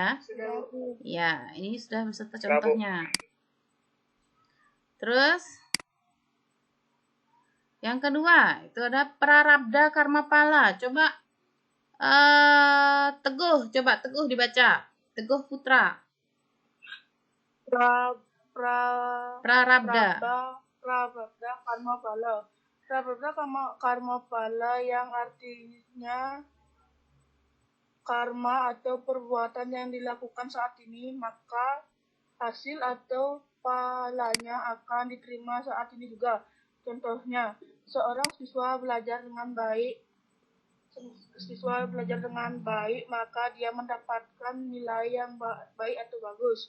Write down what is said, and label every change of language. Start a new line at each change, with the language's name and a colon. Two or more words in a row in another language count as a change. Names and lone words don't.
Indonesian: Sudah, Bu. Ya, ini sudah beserta contohnya. Terus, yang kedua, itu ada Prarabdha Karma Pala. Coba Teguh dibaca. Teguh Putra. Prarabdha. Prarabdha karma pala. Prarabdha karma pala yang artinya karma atau perbuatan yang dilakukan saat ini, maka hasil atau palanya akan diterima saat ini juga. Contohnya, seorang siswa belajar dengan baik, maka dia mendapatkan nilai yang baik atau bagus.